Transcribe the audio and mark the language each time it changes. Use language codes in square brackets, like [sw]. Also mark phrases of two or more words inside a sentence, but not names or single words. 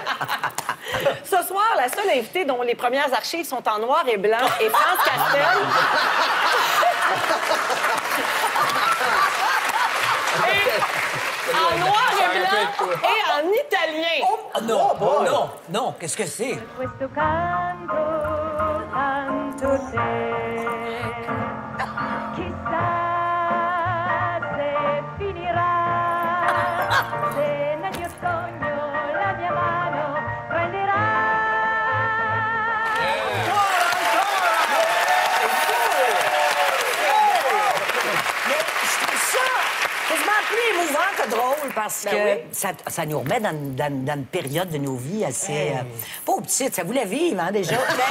[fr] Ce soir, la seule invitée dont les premières archives sont en noir et blanc est France Castel. En noir et blanc et en italien. Oh, non, qu'est-ce que c'est? [it] Questo canto tanto secco, chissà se finirà, se nel mio sogno la mia mano prenderà. [fr] Quasiment plus émouvant que drôle parce que ça nous remet dans une période de nos vies assez... Pauvre petite, ça voulait vivre, hein, déjà.